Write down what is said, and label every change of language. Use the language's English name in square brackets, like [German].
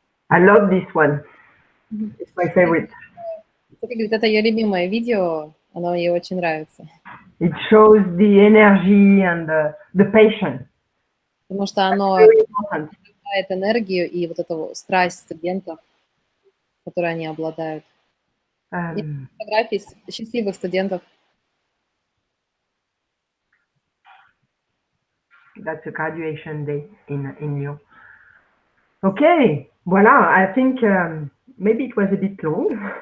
[English] I love this one. It's my favorite. [Russian] Это ее любимое видео, оно ей очень нравится. [English] It shows the energy and the passion. [Russian] Потому что оно дает энергию и вот эту страсть студентов, которой они обладают. Фотографии счастливых студентов. [English] That's a graduation day in Lyon. Okay, voilà, I think maybe it was a bit long.